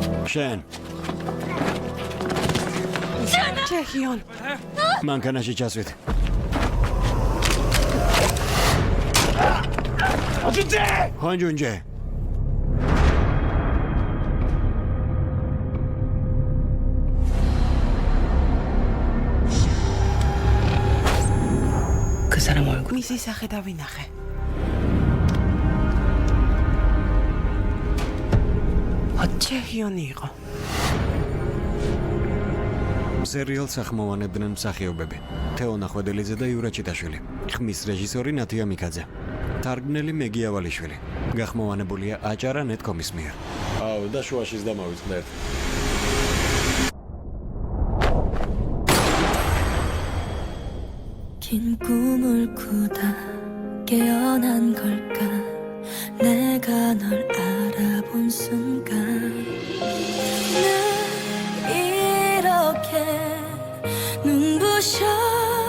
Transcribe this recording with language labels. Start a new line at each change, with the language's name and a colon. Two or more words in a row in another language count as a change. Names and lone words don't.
Georgian: შენ ჩეხიონ მანქანაში ჩასვით ხონჯუნჯე
Korean: 그 사람 얼굴
Georgian: მისი სახე დავინახე ჩეხიონი იყო სერიალს ახმოვანებდნენ მსახიობები თეონა ხვედელიძე და იურა ჩიტაშვილი ხმის რეჟისორი ნათია მიკაძე თარგმნელი მეგი ავალიშვილი გახმოვანებულია აჭარა ნეტკომის მიერ აუ და შუაშიც დამავიწყდეთ
Korean: 긴 꿈을 꾸다 깨어난 걸까 내가 널 알아본 순간 난 이렇게 눈부셔